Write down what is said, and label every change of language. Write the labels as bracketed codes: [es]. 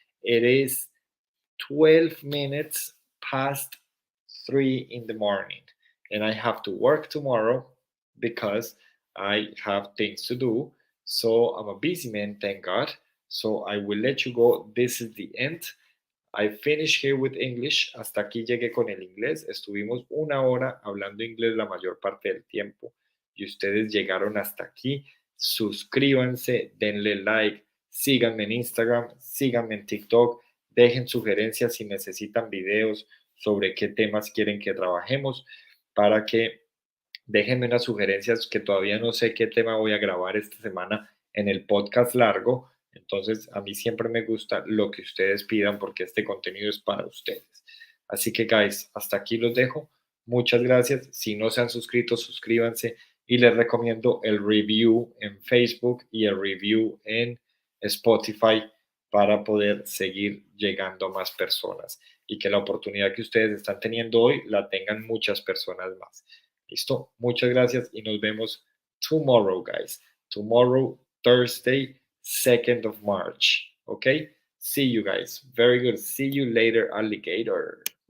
[en] It is 12 minutes past 3 in the morning. And I have to work tomorrow because I have things to do. So I'm a busy man, thank God. So I will let you go. This is the end. I finished here with English. [es] Hasta aquí llegué con el inglés. Estuvimos 1 hora hablando inglés la mayor parte del tiempo. Y ustedes llegaron hasta aquí. Suscríbanse, denle like, síganme en Instagram, síganme en TikTok, dejen sugerencias si necesitan videos sobre qué temas quieren que trabajemos para que déjenme unas sugerencias que todavía no sé qué tema voy a grabar esta semana en el podcast largo. Entonces, a mí siempre me gusta lo que ustedes pidan porque este contenido es para ustedes. Así que, guys, hasta aquí los dejo. Muchas gracias. Si no se han suscrito, suscríbanse y les recomiendo el review en Facebook y el review en Spotify para poder seguir llegando a más personas y que la oportunidad que ustedes están teniendo hoy la tengan muchas personas más. ¿Listo? Muchas gracias y nos vemos [en] tomorrow, guys. Tomorrow, Thursday, 2nd of March. Okay? See you guys. Very good. See you later, alligator.